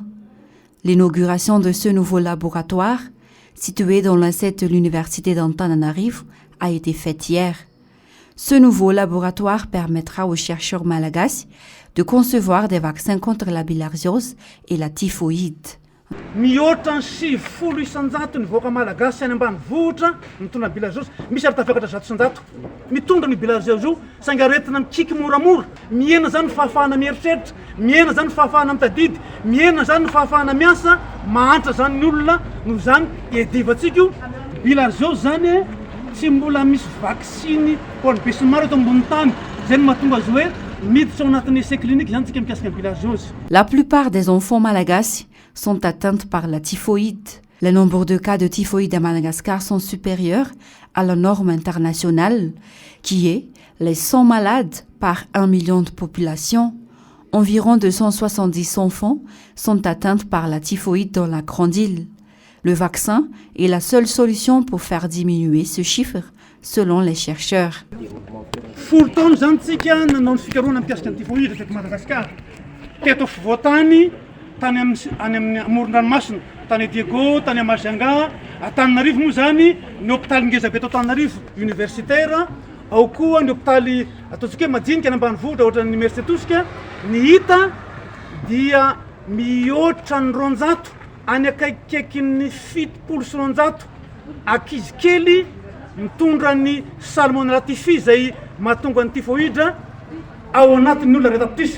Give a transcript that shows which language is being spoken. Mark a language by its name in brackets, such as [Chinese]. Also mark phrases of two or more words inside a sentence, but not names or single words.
[French] L'inauguration de ce nouveau laboratoire, situé dans l'assiette de l'université d'Antananarivo, a été faite hier. Ce nouveau laboratoire permettra aux chercheurs malagasy de concevoir des vaccins contre la bilharziose et la typhoïde. [Malagasy] Mihoatra ny 70 isanjato ny voaka malagasy any ambanivohitra mitondra ny bilharziose, misy ary tafakatra 100 mitondra ny bilharziose io, saingy aretina mikiky moramora, miena zany ny fahafahana mieritreritra, miena zany ny fahafahana mitadidy, miena zany ny fahafahana miasa, mahantra zany ny olona, noho zany iadivantsika io. Bilharziose zany tsy mbola misy vaksiny ho an'ny be sy ny maro eto ambony tany, zay no mahatonga azy hoe miditra ao anatin'ny [French] essai clinique [Malagasy] zany tsika mikasika ny bilharziose. [French] La plupart des enfants malagasy sont atteintes par la typhoïde. Le nombre de cas de typhoïde à Madagascar sont supérieurs à la norme internationale, qui est les 100 malades par 1 million de population. Environ 270 enfants sont atteints par la typhoïde dans la Grande Île. Le vaccin est la seule solution pour faire diminuer ce chiffre, selon les chercheurs. [Malagasy] Folo taona zany tsika nanao ny fikarohana mikasika ny typhoïde teto Madagasikara. Teto afovoantany tany amin'ny amoron-dranomasina, tany Diego, tany Majunga, Antananarivo moa zany ny hôpitaly ngeza be eto Antananarivo universitaire, ao koa ny hôpitaly ataontsika hoe madinika any ambanivohitra ohatra ny université tosika, ny hita dia mihoatra ny 200 any akaikikaiky ny 700 sy 900 ankizy kely mitondra ny salmonella typhi zay mahatonga ny typhoïde ao anatin'ny olona rehetatrisy.